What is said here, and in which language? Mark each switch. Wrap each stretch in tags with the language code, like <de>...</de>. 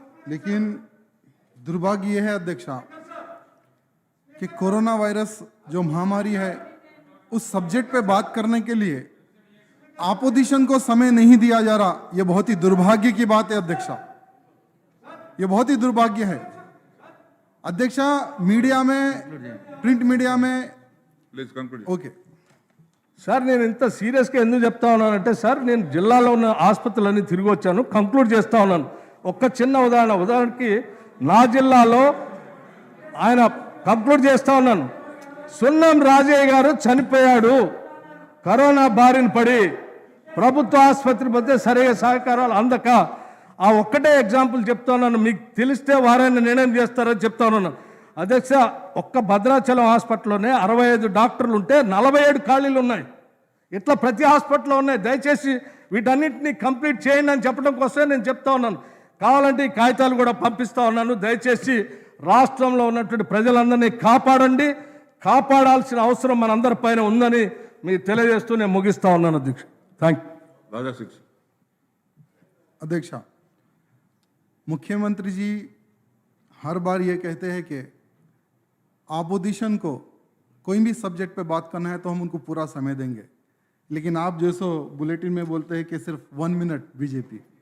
<hi>लेकिन दुर्भाग्य यह है अध्यक्ष कि कोरोना वायरस जो महामारी है, उस सब्जेक्ट पे बात करने के लिए ऑपोजिशन को समय नहीं दिया जा रहा। यह बहुत ही दुर्भाग्य की बात है अध्यक्ष, यह बहुत ही दुर्भाग्य है अध्यक्ष। मीडिया में, प्रिंट मीडिया में ఓకే</hi> <te>సార్, నేను ఇంత సీరియస్గా ఎందుకు చెప్తా ఉన్నానంటే సార్, నేను జిల్లాలో ఉన్న ఆసుపత్రులన్నీ తిరిగి వచ్చాను, కంక్లూడ్ చేస్తూ ఉన్నాను. ఒక్క చిన్న ఉదాహరణకి నా జిల్లాలో ఆయన కంక్లూడ్ చేస్తూ ఉన్నాను. సున్నం రాజయ్య గారు చనిపోయాడు కరోనా బారిన పడి, ప్రభుత్వ ఆసుపత్రి మధ్య సరైన సహకారాలు అందక. ఆ ఒక్కటే ఎగ్జాంపుల్ చెప్తా ఉన్నాను, మీకు తెలిస్తే వారైనా నిర్ణయం చేస్తారని చెప్తా ఉన్నాను అధ్యక్ష. ఒక్క భద్రాచలం హాస్పిటల్లోనే 65 డాక్టర్లు ఉంటే 47 ఖాళీలు ఉన్నాయి. ఇట్లా ప్రతి హాస్పిటల్లో ఉన్నాయి. దయచేసి వీటన్నిటిని కంప్లీట్ చేయండి అని చెప్పడం కోసమే నేను చెప్తా ఉన్నాను. కావాలంటే ఈ కాగితాలు కూడా పంపిస్తా ఉన్నాను. దయచేసి రాష్ట్రంలో ఉన్నటువంటి ప్రజలందరినీ కాపాడండి. కాపాడాల్సిన అవసరం మనందరి పైన ఉందని మీకు తెలియజేస్తూ నేను ముగిస్తా ఉన్నాను అధ్యక్ష. Thank you.</te> <hi>राजा 6 अध्यक्ष, मुख्यमंत्री जी हर बार ये कहते हैं कि ऑपोजिशन को कोई भी सब्जेक्ट पे बात करना है तो हम उनको पूरा समय देंगे, लेकिन आप जो सो बुलेटिन में बोलते हैं कि सिर्फ 1 मिनट बीजेपी।</hi>